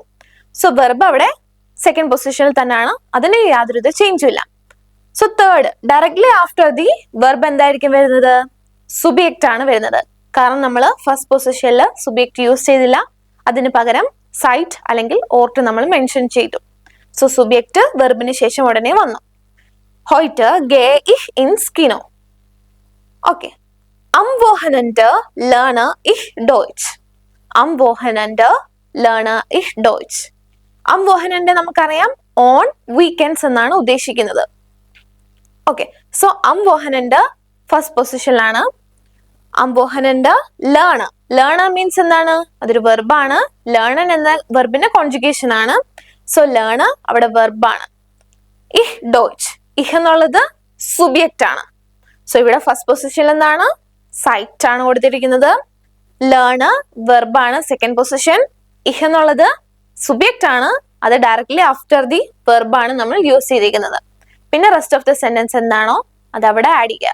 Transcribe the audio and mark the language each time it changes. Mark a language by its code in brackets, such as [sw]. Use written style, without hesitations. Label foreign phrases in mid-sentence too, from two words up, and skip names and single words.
[ml] സോ വെർബ് അവിടെ [en] second positionil [ml] തന്നെയാണ്, അതിന് യാതൊരു ചേഞ്ചും ഇല്ല. സോ തേർഡ്, [en] directly after the verb [ml] എന്തായിരിക്കും വരുന്നത്? സുബിയക്റ്റ് ആണ് വരുന്നത്. കാരണം നമ്മൾ [en] first positionil [ml] സുബിയക്റ്റ് യൂസ് ചെയ്തില്ല, അതിന് പകരം സൈറ്റ് അല്ലെങ്കിൽ ഓർട്ട് നമ്മൾ മെൻഷൻ ചെയ്തു. സോ സുബിയക്റ്റ് വെർബിന് ശേഷം ഉടനെ വന്നു. [de] heute gehe ich ins Kino. Okay. Am Wochenende lerne ich Deutsch. Am Wochenende lerne ich Deutsch. Am Wochenende [ml] നമുക്കറിയാം [en] on weekends [ml] എന്നാണ് ഉദ്ദേശിക്കുന്നത്. ഓക്കെ, സോ [de] am Wochenende [en] first positionilāṇ. [de] am Wochenende lern. [ml] ലേൺ മീൻസ് എന്താണ്? അതൊരു വെർബാണ്. ലേണൻ എന്ന വെർബിന്റെ കോൺജുഗേഷൻ ആണ്. സോ ലേൺ അവിടെ വെർബാണ്. [de] ich Deutsch. [ml] ich എന്നുള്ളത് സുബിയക്റ്റ് ആണ്. സോ ഇവിടെ [en] first positionil [ml] എന്താണ്? സൈറ്റ് ആണ് കൊടുത്തിരിക്കുന്നത്. ലേൺ വെർബാണ് [en] second position. [ml] ich എന്നുള്ളത് സുബിയക്റ്റ് ആണ്, അത് [en] directly after the verbāṇ [ml] നമ്മൾ യൂസ് ചെയ്തിരിക്കുന്നത്. പിന്നെ [en] rest of the sentence [ml] എന്താണോ അത് അവിടെ ആഡ് ചെയ്യുക.